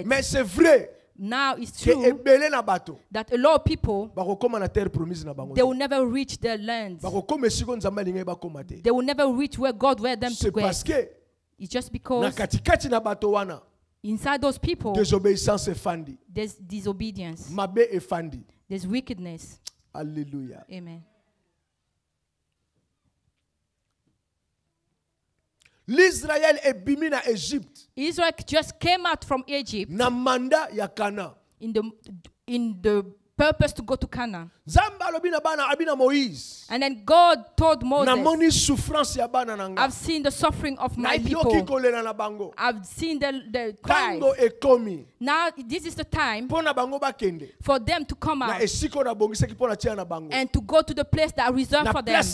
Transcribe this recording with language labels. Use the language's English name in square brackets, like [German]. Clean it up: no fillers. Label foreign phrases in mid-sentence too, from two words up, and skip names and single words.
[English] Now it's true that a lot of people, they will never reach their land. They will never reach where God wanted them to get. It's just because inside those people, there's disobedience. There's wickedness. Hallelujah. Amen. [French] L'Israël est [Lingala] bimi na Egypte. [English] Israel just came out from Egypt. [Lingala] Na manda ya Canaan. In the purpose to go to Canaan. Moïse. [English] And then God told Moses, I've seen the suffering of my people. I've seen the cry. Now this is the time for them to come out and to go to the place that are reserved for them.